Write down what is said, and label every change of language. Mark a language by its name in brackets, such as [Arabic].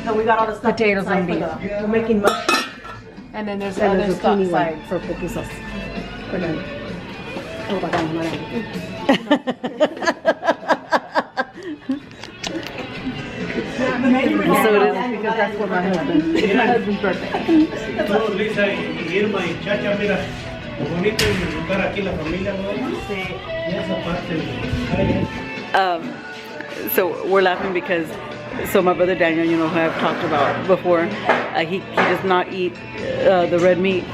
[English] So we got all the stuff. Potatoes and beef. We're making mush. And then there's other stuff side for pupusas. So it is. Because that's what my husband. It's my husband's birthday. [Spanish] Lisa y Irma y Chacha, mira, lo bonito es disfrutar aquí la familia, ¿no? Sí. Y esa parte. [English] So we're laughing because my brother Daniel, you know, who I've talked about before, he does not eat the red meat.